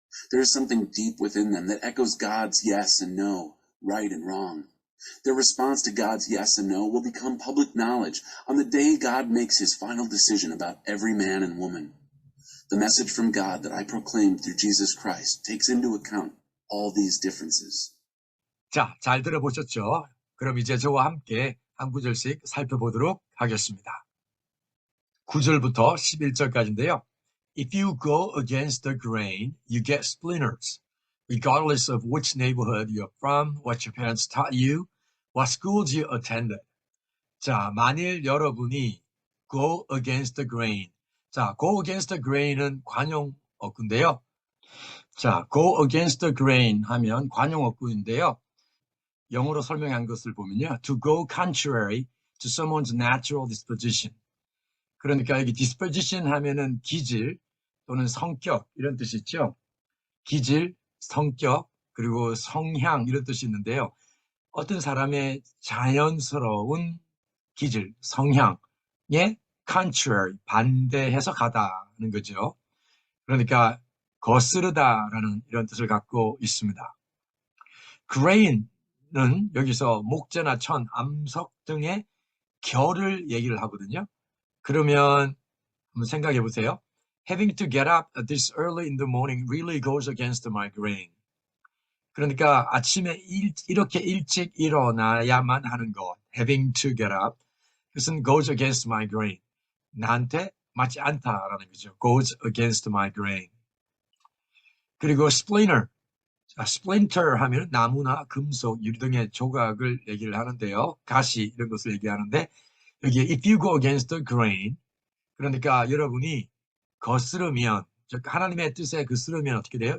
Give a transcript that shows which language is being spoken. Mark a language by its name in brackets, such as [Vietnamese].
[English] There is something deep within them that echoes God's yes and no, right and wrong. Their response to God's yes and no will become public knowledge on the day God makes his final decision about every man and woman. The message from God that I proclaimed through Jesus Christ takes into account all these differences. [Korean] 자, 잘 들어보셨죠? 그럼 이제 저와 함께 한 구절씩 살펴보도록 하겠습니다. 9절부터 11절까지인데요. [English] If you go against the grain, you get splinters, regardless of which neighborhood you're from, what your parents taught you, what schools you attended. [Korean] 자, 만일 여러분이 [English] go against the grain. [Korean] 자, [English] go against the grain [Korean] 은 관용어구인데요. 자, go against the grain 하면 관용어구인데요. 영어로 설명한 것을 보면요. [English] To go contrary to someone's natural disposition. [Korean] 그러니까 여기 disposition 하면은 기질 또는 성격 이런 뜻이 있죠. 기질, 성격, 그리고 성향 이런 뜻이 있는데요. 어떤 사람의 자연스러운 기질, 성향에 contrary, 반대해서 가다는 거죠. 그러니까 거스르다라는 이런 뜻을 갖고 있습니다. grain은 여기서 목재나 천, 암석 등의 결을 얘기를 하거든요. 그러면 한번 생각해 보세요. [English] Having to get up this early in the morning really goes against my grain. [Korean] 그러니까 아침에 이렇게 일찍 일어나야만 하는 것. [English] Having to get up. 그것은 goes against my grain. [Korean] 나한테 맞지 않다라는 거죠. [English] Goes against my grain. [Korean] 그리고 splinter. 자, splinter 하면 나무나 금속, 유리 등의 조각을 얘기를 하는데요. 가시 이런 것을 얘기하는데 여기에 [English] if you go against the grain, [Korean] 그러니까 여러분이 거스르면, 즉 하나님의 뜻에 거스르면 어떻게 돼요?